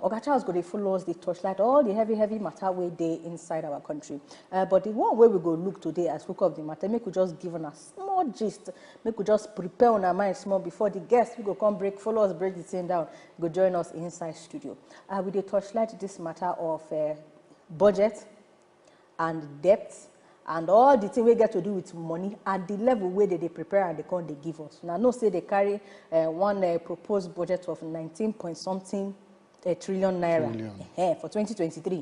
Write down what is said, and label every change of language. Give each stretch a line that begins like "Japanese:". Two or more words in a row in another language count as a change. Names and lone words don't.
Nigerian Pidgin: Oga Charles go dey follow us, the torchlight, all the heavy matter way day inside our country. But the one way we go look today as Koko of the Matter, make we just give on a small gist, make we just prepare on our mind small before the guests we go come follow us, break the thing down, go join us inside studio. We dey torchlight this matter of budget and debt and all the thing we get to do with money at the level where they prepare and they give us. Now, no say they carry one proposed budget of 19-point-something trillion naira for 2023.